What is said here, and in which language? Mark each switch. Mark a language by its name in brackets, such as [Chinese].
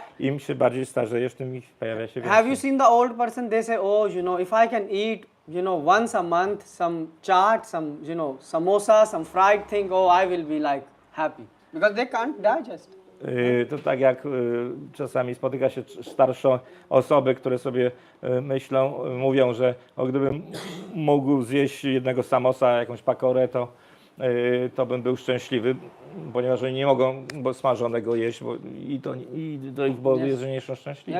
[Polish] Im się bardziej starzejesz, tym ich pojawia się więcej. [English] Have you seen the old person? They say, if I can eat, once a month, some chaat, some, samosa, some fried thing, I will be like happy. Because they can't digest. [Polish] To tak jak czasami spotyka się starsze osoby, które sobie mówią, że gdybym mógł zjeść jednego samosa, jakąś pakorę, to bym był szczęśliwy, ponieważ oni nie mogą smażonego jeść, i to ich powoduje, że nie są szczęśliwi.